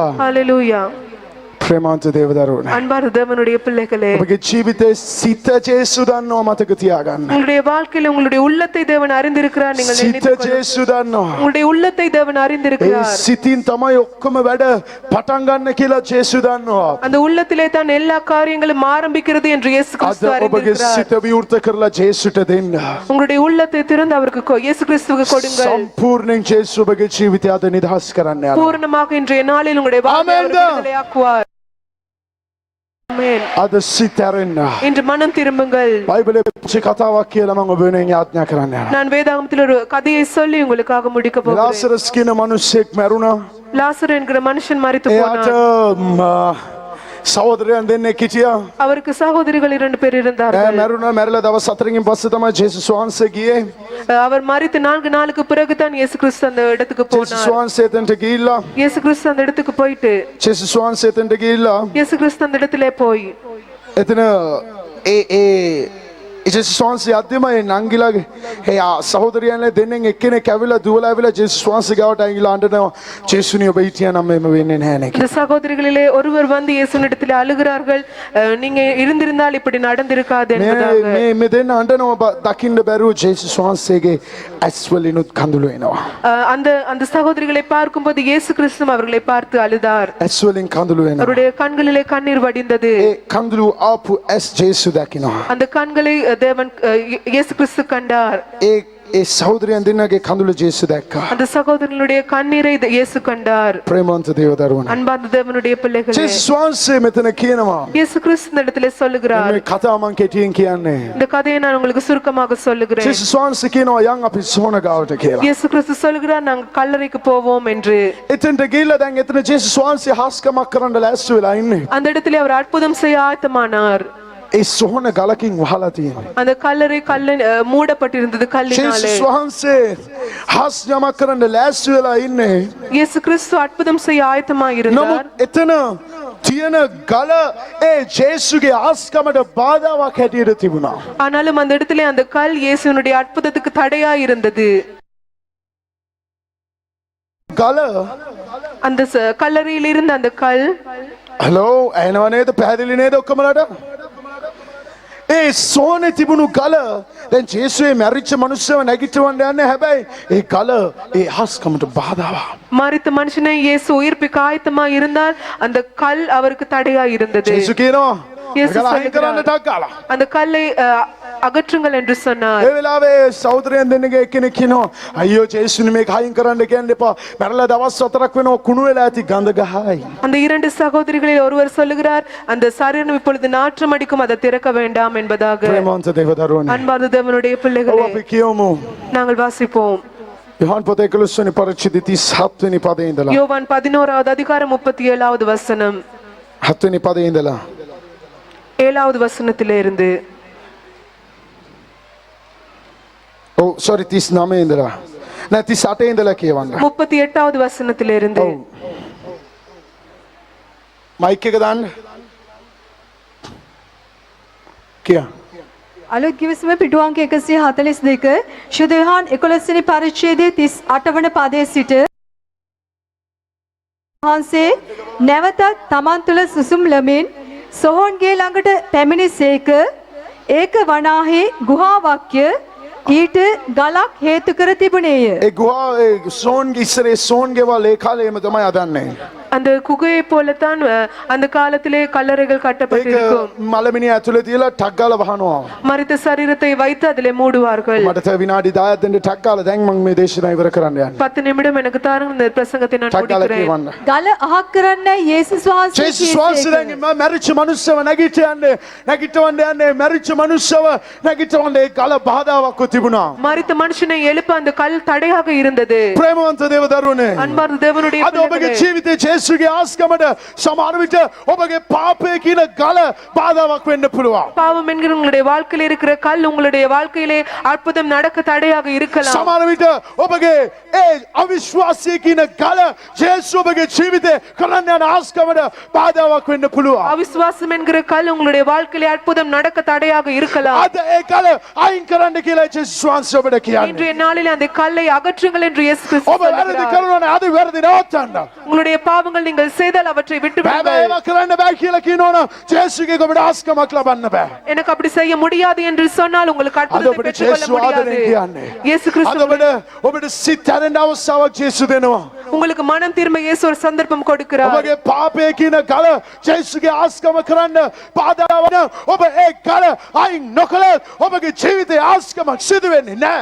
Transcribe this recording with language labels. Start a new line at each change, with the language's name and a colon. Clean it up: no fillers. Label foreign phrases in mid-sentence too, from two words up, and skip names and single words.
Tamil: ஹalleluya.
Sinhala: ප්‍රේමාන්ත දේවදරුවනේ.
Tamil: அன்பார்ந்த தேவனுடைய பிள்ளைகளே,
Sinhala: ඔබගේ ජීවිතේ සිත ජේසු දන්නවා මතක තියාගන්න.
Tamil: உங்களுடைய வாழ்க்கையில் உங்களுடைய உள்ளத்தை தேவன் அறிந்திருக்கிறார். நீங்கள்
Sinhala: සිත
Tamil: நினைத்துக் கொள்ளுங்கள்.
Sinhala: ජේසු දන්නවා.
Tamil: உங்களுடைய உள்ளத்தை தேவன்
Sinhala: ඒ
Tamil: அறிந்திருக்கிறார்.
Sinhala: සිතින් තමයි ඔක්කොම වැඩ පටන් ගන්න කියලා ජේසු දන්නවා.
Tamil: அந்த உள்ளத்திலே தான் எல்லா காரியங்களும் ஆரம்பிக்கிறது என்று இயேசு
Sinhala: අද
Tamil: கிறிஸ்து
Sinhala: ඔබගේ
Tamil: அறிந்திருக்கிறார்.
Sinhala: සිත විවෘත කරලා ජේසුට දෙන්න.
Tamil: உங்களுடைய உள்ளத்தை திறந்து அவருக்கு இயேசு கிறிஸ்துவுக்கு கொடுங்கள்.
Sinhala: සම්පූර්ණයෙන් ජේසු ඔබගේ ජීවිතය අද නිදහස් කරන්න යනවා.
Tamil: பூரணமாக இன்றைய நாளில் உங்களுடைய வாழ்க்கையை அவர் விடுதலையாக்குவார். ஆமென்.
Sinhala: අද සිත ඇරෙන්න.
Tamil: இன்று மனம் திரும்புங்கள்.
Sinhala: බයිබලයේ පුංචි කතාවක් කියලා මම ඔබ වෙනුවෙන් යාඥා කරන්න යනවා.
Tamil: நான் வேதாகமத்தில் ஒரு கதையை சொல்லி உங்களுக்காக முடிக்க போகிறேன்.
Sinhala: ලාසරස් කියන මිනිහෙක් මැරුණා.
Tamil: லாசர் என்கிற மனுஷன் மரித்து
Sinhala: එයාට
Tamil: போனார்.
Sinhala: සහෝදරයන් දෙන්නෙක් හිටියා.
Tamil: அவருக்கு சகோதரிகள் 2 பேர்
Sinhala: එයා
Tamil: இருந்தார்கள்.
Sinhala: මැරුණා. මැරිලා දවස් 4කින් පස්සේ තමයි ජේසුස් වහන්සේ ගියේ.
Tamil: அவர் மரித்து 4 நாளுக்கு பிறகு தான் இயேசு கிறிஸ்து அந்த இடத்துக்கு
Sinhala: ජේසුස්
Tamil: போனார்.
Sinhala: වහන්සේ එතනට ගිහිල්ලා
Tamil: இயேசு கிறிஸ்து அந்த இடத்துக்கு போயிட்டு
Sinhala: ජේසුස් වහන්සේ එතනට ගිහිල්ලා
Tamil: இயேசு கிறிஸ்து அந்த இடத்திலே போய்
Sinhala: එතන ඒ ජේසුස් වහන්සේ අධ්‍යම ඒ නංගිලාගේ ඒ සහෝදරයන්ලා දෙන්නෙන් එක්කෙනෙක් ඇවිල්ලා දුවලා ඇවිල්ලා ජේසුස් වහන්සේ ගාවට ඇවිල්ලා අඬනවා. ජේසුනි ඔබ හිටියා නම් මෙහෙම වෙන්නේ නැහැ නේ.
Tamil: இந்த சகோதரிகளிலே ஒருவர் வந்து இயேசுவினிடத்தில் அழுகிறார்கள், நீங்க இருந்திருந்தால் இப்படி நடந்திருக்காது என்பதாக.
Sinhala: මේ දෙන්න අඬනවා දකින්න බැරුව ජේසුස් වහන්සේගේ ඇස් වලිනුත් කඳුළු එනවා.
Tamil: அந்த அந்த சகோதரிகளை பார்க்கும்போது இயேசு கிறிஸ்து அவர்களை பார்த்து அழுதார்.
Sinhala: ඇස් වලින් කඳුළු එනවා.
Tamil: அவருடைய கண்களிலே கண்ணீர் வடிந்தது.
Sinhala: ඒ කඳුළු ආපු ඇස් ජේසු දකිනවා.
Tamil: அந்த கண்களை தேவன் இயேசு கிறிஸ்து கண்டார்.
Sinhala: ඒ සහෝදරයන් දෙන්නගේ කඳුළු ජේසු දැක්කා.
Tamil: அந்த சகோதரனுடைய கண்ணீரை இயேசு கண்டார்.
Sinhala: ප්‍රේමවන්ත දේවදරුවනේ.
Tamil: அன்பார்ந்த தேவனுடைய பிள்ளைகளே,
Sinhala: ජේසුස් වහන්සේ මෙතන කියනවා.
Tamil: இயேசு கிறிஸ்து இந்த இடத்திலே சொல்லுகிறார்.
Sinhala: මේ කතාව මං කෙටියෙන් කියන්නේ.
Tamil: இந்த கதையை நான் உங்களுக்கு சுருக்கமாக சொல்லுகிறேன்.
Sinhala: ජේසුස් වහන්සේ කියනවා යන් අපි සෝන ගාවට කියලා.
Tamil: இயேசு கிறிஸ்து சொல்லுகிறார், நாங்கள் கல்லறைக்கு போவோம் என்று.
Sinhala: එතනට ගිහිල්ලා දැන් එතන ජේසුස් වහන්සේ හාස්කමක් කරන්න ලෑස්ති වෙලා ඉන්නේ.
Tamil: அந்த இடத்திலே அவர் அற்புதம் செய்ய ஆயத்தமானார்.
Sinhala: ඒ සොහන ගලකින් වහලා තියෙනවා.
Tamil: அந்த கல்லறை மூடப்பட்டிருந்தது கல்லினாலே.
Sinhala: ජේසුස් වහන්සේ හස් යමක් කරන්න ලෑස්ති වෙලා ඉන්නේ.
Tamil: இயேசு கிறிஸ்து அற்புதம் செய்ய ஆயத்தமாக இருந்தார்.
Sinhala: නමුත් එතන තියෙන ගල ඒ ජේසුගේ ආස්කමට බාධාවක් හැටියට තිබුණා.
Tamil: ஆனாலும் அந்த இடத்திலே அந்த கல் இயேசுவினுடைய அற்புதத்துக்கு தடையா இருந்தது.
Sinhala: ගල
Tamil: அந்த கல்லறையில் இருந்த அந்த கல்
Sinhala: හලෝ ඇහෙනව නේද? පැහැදිලි නේද ඔක්කොමලට? ඒ සෝනේ තිබුණු ගල දැන් ජේසුවේ මැරිච්ච මිනිස්සව නැගිටවන්න යන්නේ. හැබැයි ඒ ගල ඒ ආස්කමට බාධාවක්.
Tamil: மரித்த மனுஷனை இயேசு உயிர்ப்பிக்க ஆயத்தமா இருந்தால் அந்த கல் அவருக்கு தடையா இருந்தது.
Sinhala: ජේසු කියනවා
Tamil: இயேசு
Sinhala: ගල අයින් කරන්න
Tamil: சொல்லுகிறார்,
Sinhala: ටක් ගාලා.
Tamil: அந்த கல்லை அகற்றுங்கள் என்று சொன்னார்.
Sinhala: ඒ වෙලාවේ සහෝදරයන් දෙන්නගේ එක්කෙනෙක් කියනවා අයියෝ ජේසුනි මේක අයින් කරන්න කියන්න එපා. මැරලා දවස් 4ක් වෙනවා කුණු වෙලා ඇති ගඳ ගහයි.
Tamil: அந்த இரண்டு சகோதரிகளில் ஒருவர் சொல்லுகிறார், அந்த சரீரம் இப்பொழுது நாற்றம் அடிக்கும், அதை திறக்க வேண்டாம் என்பதாக.
Sinhala: ප්‍රේමවන්ත දේවදරුවනේ.
Tamil: அன்பார்ந்த தேவனுடைய
Sinhala: ඔව්
Tamil: பிள்ளைகளே,
Sinhala: අපි කියමු
Tamil: நாங்கள் வாசிப்போம்.
Sinhala: යොහන් පොතේ 11 වෙනි පරිච්ඡේදය 37 වෙනි පදේ ඉඳලා
Tamil: யோவான் 11வது அதிகாரம் 37வது வசனம்
Sinhala: 7 වෙනි පදේ ඉඳලා
Tamil: 7வது வசனத்திலே இருந்து.
Sinhala: ඔව් සෝරි 39 ඉඳලා නෑ 38 ඉඳලා කියවන්න.
Tamil: 38வது வசனத்திலே இருந்து.
Sinhala: ඔව් මයික් එක දාන්න. කියා අලුත් ගිවිසුම පිටුවංක 142 ශුද්ධ යොහාන් 11 වෙනි පරිච්ඡේදයේ 38 වන පදයේ සිට වහන්සේ නැවතත් තමන් තුළ සුසුම් ලමින් සොහොන්ගේ ළඟට පැමිණිසේක. ඒක වනාහි ගුහාවක්ය. ඊට ගලක් හේතු කර තිබුණේය. ඒ ගුහා ඒ සෝන්ගේ ඉස්සරේ සෝන්ගේවල් ඒ කාලේම තමයි අදන්නේ.
Tamil: அந்த குகையை போலத்தான் அந்த காலத்திலே கல்லறைகள்
Sinhala: ඒක
Tamil: கட்டப்பட்டிருக்கும்.
Sinhala: මලමිනිය ඇතුලේ තියලා ටක් ගාලා වහනවා.
Tamil: மரித்த சரீரத்தை வைத்து அதிலே மூடுவார்கள்.
Sinhala: මට තව විනාඩි 10ක් දෙන්න ටක් ගාලා දැන් මම මේ දේශනාව ඉවර කරන්න යන්නේ.
Tamil: 10 நிமிடம் எனக்கு தாருங்க, இந்த பிரசங்கத்தை நான்
Sinhala: ටක් ගාලා
Tamil: முடிக்கிறேன்.
Sinhala: කියවන්න. ගල අහක් කරන්නයි යේසුස් වහන්සේ ජේසුස් වහන්සේ දැන් මැරිච්ච මිනිස්සව නැගිටවන්න යන්නේ මැරිච්ච මිනිස්සව නැගිටවන්න ඒ ගල බාධාවක් තිබුණා.
Tamil: மரித்த மனுஷனை எழுப்ப அந்த கல் தடையாக இருந்தது.
Sinhala: ප්‍රේමවන්ත දේවදරුවනේ.
Tamil: அன்பார்ந்த தேவனுடைய
Sinhala: අද ඔබගේ
Tamil: பிள்ளைகளே,
Sinhala: ජීවිතයේ ජේසුගේ ආස්කමට සමහර විට ඔබගේ පාපය කියන ගල බාධාවක් වෙන්න පුළුවන්.
Tamil: பாவம் என்கிற உங்களுடைய வாழ்க்கையில இருக்கிற கல் உங்களுடைய வாழ்க்கையிலே அற்புதம் நடக்க தடையாக இருக்கலாம்.
Sinhala: සමහර විට ඔබගේ ඒ අවිශ්වාසය කියන ගල ජේසු ඔබගේ ජීවිතේ කරන්න යන ආස්කමට බාධාවක් වෙන්න පුළුවන්.
Tamil: அவிசுவாசம் என்கிற கல் உங்களுடைய வாழ்க்கையிலே அற்புதம் நடக்க தடையாக இருக்கலாம்.
Sinhala: අද ඒ ගල අයින් කරන්න කියලා ජේසුස් වහන්සේ ඔබට කියන්නේ.
Tamil: இன்றைய நாளிலே அந்த கல்லை அகற்றுங்கள் என்று இயேசு கிறிஸ்து
Sinhala: ඔබ වැරදි
Tamil: சொல்லுகிறார்.
Sinhala: කරනවා නම් අද වැරදි නවත්තන්න.
Tamil: உங்களுடைய பாவங்கள் நீங்கள் செய்தால் அவற்றை விட்டு
Sinhala: බෑ
Tamil: விடுங்கள்.
Sinhala: ඒවා කරන්න බෑ කියලා කියනවනම් ජේසුගේ ඔබට ආස්කමක් ලබන්න බෑ.
Tamil: எனக்கு அப்படி செய்ய முடியாது என்று சொன்னால் உங்களுக்கு
Sinhala: අද
Tamil: அற்புதத்தை
Sinhala: ඔබට
Tamil: பெற்றுக்கொள்ள
Sinhala: ජේසු
Tamil: முடியாது.
Sinhala: ආදරෙන් කියන්නේ.
Tamil: இயேசு
Sinhala: අද
Tamil: கிறிஸ்து
Sinhala: ඔබට සිත් හැරෙන්න අවස්ථාවක් ජේසු දෙනවා.
Tamil: உங்களுக்கு மனம் திரும்ப இயேசு ஒரு சந்தர்ப்பம் கொடுக்கிறார்.
Sinhala: ඔබගේ පාපය කියන ගල ජේසුගේ ආස්කම කරන්න බාධා වන ඔබ ඒ ගල අයින් නොකළොත් ඔබගේ ජීවිතයේ ආස්කමක් සිදු වෙන්නේ නැහැ.